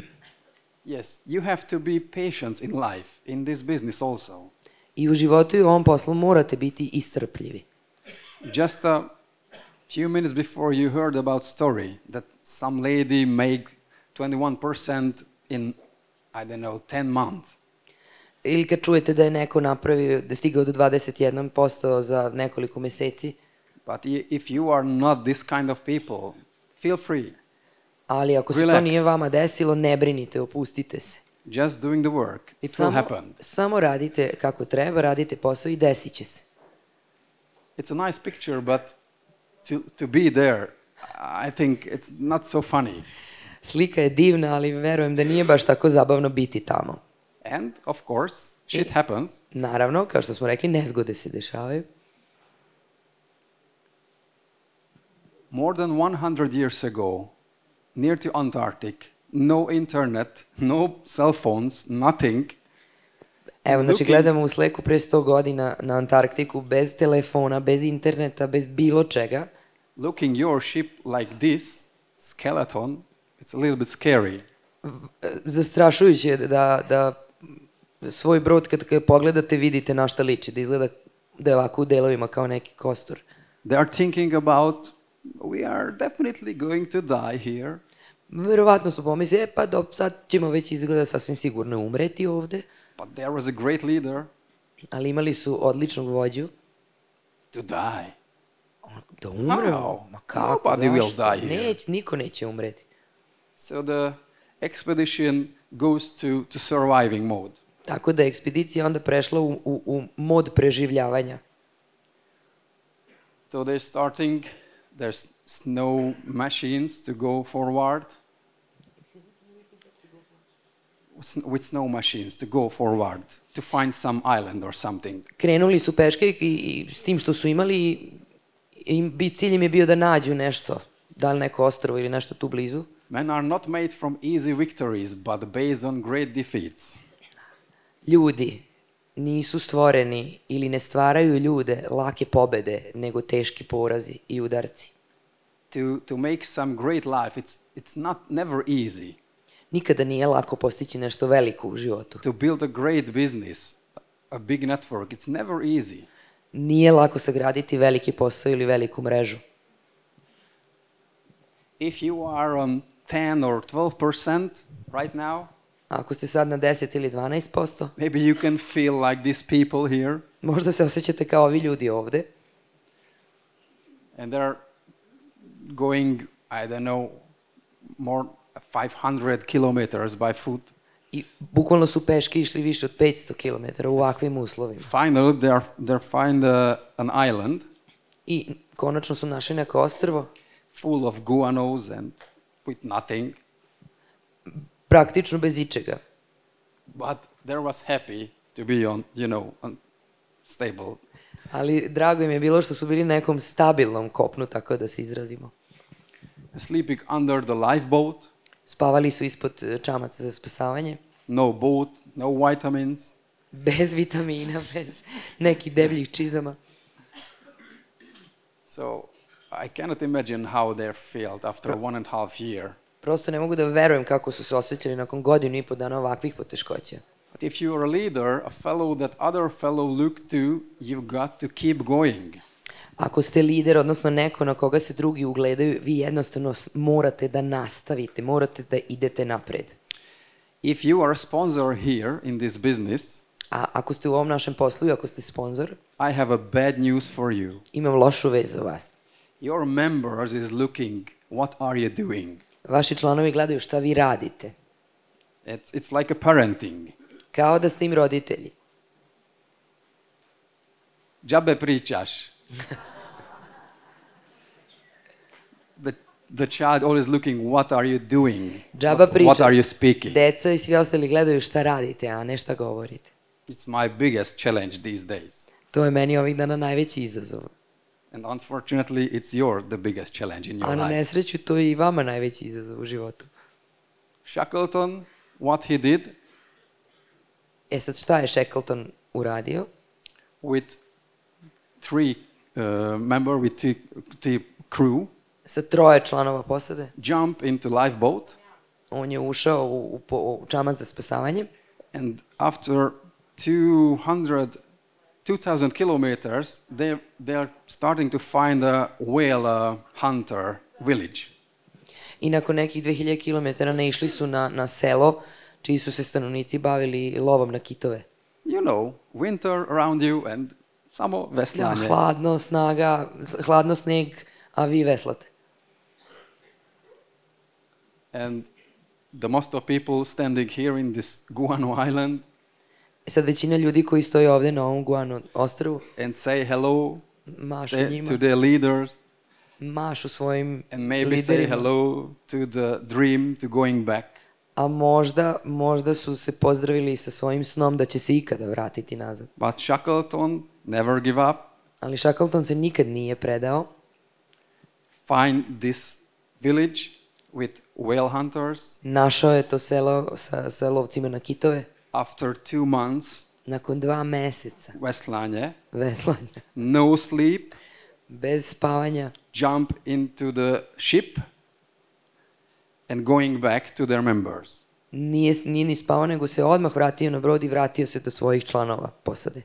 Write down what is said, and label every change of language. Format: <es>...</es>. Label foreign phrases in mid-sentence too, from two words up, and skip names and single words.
<en>Yes, you have to be patient in life, in this business also.</en> <sr>I u životu i u ovom poslu morate biti istrpljivi.</sr> <en>Just a few minutes before you heard about story that some lady made 21% in I don't know, 10 months.</en> <sr>Ili kad čujete da je neko napravio, da je stigao do 21% za nekoliko meseci.</sr> <en>But if you are not this kind of people, feel free.</en> <sr>Ali ako se to nije vama desilo, ne brinite, opustite se.</sr> <en>Just doing the work. It will happen.</en> <sr>Samo radite kako treba, radite posao i desit će se.</sr> <en>It's a nice picture, but to be there, I think it's not so funny.</en> <sr>Slika je divna, ali verujem da nije baš tako zabavno biti tamo.</sr> <en>And, of course, shit happens.</en> <sr>Naravno, kao što smo rekli, nezgode se dešavaju.</sr> <en>More than 100 years ago, near to Antarctic, no internet, no cell phones, nothing.</en> <sr>Evo, znači gledamo u sleku pre 100 godina na Antarktiku, bez telefona, bez interneta, bez bilo čega.</sr> <en>Looking your ship like this, skeleton, it's a little bit scary.</en> <sr>Zastrašujuće je da svoj brod kad pogledate vidite na šta liči, da izgleda da je ovako u delovima kao neki kostur.</sr> <en>They are thinking about, we are definitely going to die here.</en> <sr>Verovatno su pomisli, pa sad ćemo već izgleda sasvim sigurno umreti ovde.</sr> <en>But there was a great leader.</en> <sr>Ali imali su odličnog vođu.</sr> <en>To die.</en> <sr>Da umremo? Ma kako,</sr> <en>Nobody will</en> <sr>zašto?</sr> <en>die here.</en> <sr>Niko neće umreti.</sr> <en>So the expedition goes to surviving mode.</en> <sr>Tako da je ekspedicija onda prešla u mod preživljavanja.</sr> <en>So they're starting, there's no machines to go forward. With snow machines to go forward, to find some island or something.</en> <sr>Krenuli su peške i s tim što su imali, cilj im je bio da nađu nešto, da li neko ostrvo ili nešto tu blizu.</sr> <en>Men are not made from easy victories, but based on great defeats.</en> <sr>Ljudi nisu stvoreni ili ne stvaraju ljude lake pobede, nego teški porazi i udarci.</sr> <en>To make some great life, it's never easy.</en> <sr>Nikada nije lako postići nešto veliko u životu.</sr> <en>To build a great business, a big network, it's never easy.</en> <sr>Nije lako sagraditi veliki posao ili veliku mrežu.</sr> <en>If you are on 10 or 12% right now,</en> <sr>ako ste sad na 10 ili 12%,</sr> <en>maybe you can feel like these people here.</en> <sr>Možda se osjećate kao ovi ljudi ovde.</sr> <en>And they're going, I don't know, more 500 kilometers by foot.</en> <sr>I bukvalno su peške išli više od 500 km u ovakvim uslovima.</sr> <en>Finally, they find an island.</en> <sr>I konačno su našli neko ostrvo.</sr> <en>Full of guanos and with nothing.</en> <sr>Praktično bez ičega.</sr> <en>But there was happy to be on, on stable.</en> <sr>Ali drago im je bilo što su bili na nekom stabilnom kopnu, tako da se izrazimo.</sr> <en>Sleeping under the lifeboat.</en> <sr>Spavali su ispod čamaca za spasavanje.</sr> <en>No boat, no vitamins.</en> <sr>Bez vitamina, bez nekih debljih čizama.</sr> <en>So I cannot imagine how they felt after 1.5 year.</en> <sr>Prosto ne mogu da verujem kako su se osjećali nakon godinu i po dana ovakvih poteškoća.</sr> <en>But if you are a leader, a fellow that other fellow look to, you've got to keep going.</en> <sr>Ako ste lider, odnosno neko na koga se drugi ugledaju, vi jednostavno morate da nastavite, morate da idete napred.</sr> <en>If you are a sponsor here in this business,</en> <sr>a ako ste u ovom našem poslu i ako ste sponsor,</sr> <en>I have a bad news for you.</en> <sr>Imam lošu vest za vas.</sr> <en>Your members is looking, what are you doing?</en> <sr>Vaši članovi gledaju šta vi radite.</sr> <en>It's like a parenting.</en> <sr>Kao da ste im roditelji. Džabe pričaš.</sr> <en>The child always looking, what are you doing?</en> <sr>Džaba priča.</sr> <en>What are you speaking?</en> <sr>Deca i svi ostali gledaju šta radite, a ne šta govorite.</sr> <en>It's my biggest challenge these days.</en> <sr>To je meni ovih dana najveći izazov.</sr> <en>And unfortunately, it's the biggest challenge in your life.</en> <sr>A na nesreću to je i vama najveći izazov u životu.</sr> <en>Shackleton, what he did?</en> <sr>Sad šta je Shackleton uradio?</sr> <en>With three crew.</en> <sr>Sa 3 članova posade.</sr> <en>Jump into lifeboat.</en> <sr>On je ušao u čamac za spasavanje.</sr> <en>And after 2,000 kilometers, they are starting to find a whale hunter village.</en> <sr>I nakon nekih 2000 km naišli su na selo čiji su se stanovnici bavili lovom na kitove.</sr> <en>You know, winter around you and samo</en> <sr>Da, veslanje. hladno sneg, a vi veslate.</sr> <en>And the most of people standing here in this Guano Island</en> <sr>Sad većina ljudi koji stoje ovde na ovom Guano ostrvu</sr> <en>and say hello</en> <sr>mašu njima,</sr> <en>to their leaders</en> <sr>mašu svojim</sr> <en>and maybe say</en> <sr>liderima,</sr> <en>hello to the dream to going back.</en> <sr>a možda su se pozdravili sa svojim snom da će se ikada vratiti nazad.</sr> <en>But Shackleton never give up.</en> <sr>Ali Shackleton se nikad nije predao.</sr> <en>Find this village with whale hunters.</en> <sr>Našao je to selo sa lovcima na kitove.</sr> <en>After 2 months,</en> <sr>Nakon 2 meseca veslanje, veslanja,</sr> <en>no sleep,</en> <sr>bez spavanja,</sr> <en>jump into the ship and going back to their members.</en> <sr>nije ni spavao, nego se odmah vratio na brod i vratio se do svojih članova posade.</sr>